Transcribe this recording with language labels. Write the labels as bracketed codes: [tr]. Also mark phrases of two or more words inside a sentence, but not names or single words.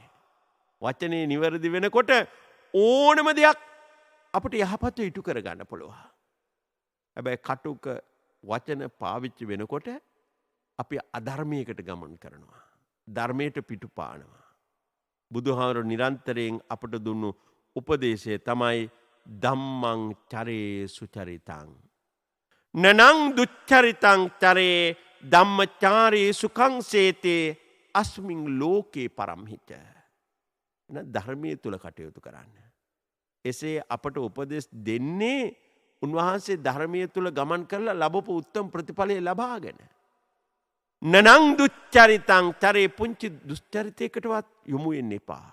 [si] වචනේ නිවැරදි වෙනකොට ඕනම දෙයක් අපට යහපත ඉටු කරගන්න පුළුවන්. හැබැයි කටුක වචන පාවිච්චි වෙනකොට අපි අධර්මයකට ගමන් කරනවා. ධර්මයට පිටුපානවා. බුදුහාමර නිරන්තරයෙන් අපට දුන්නු උපදේශය තමයි [pi] ධම්මං චරේ සුචරිතං. නනං දුච්චරිතං චරේ ධම්මචාරී සුඛං සේතේ අස්මින් ලෝකේ පරම්හිත. [si] ධර්මයේ තුල කටයුතු කරන්න. එසේ අපට උපදෙස් දෙන්නේ උන්වහන්සේ ධර්මයේ තුල ගමන් කරලා ලැබපු උත්තම ප්‍රතිඵලය ලබාගෙන. [pi] නනං දුච්චරිතං චරේ [si] පුංචි දුස්චරිතයකටවත් යොමු වෙන්න එපා.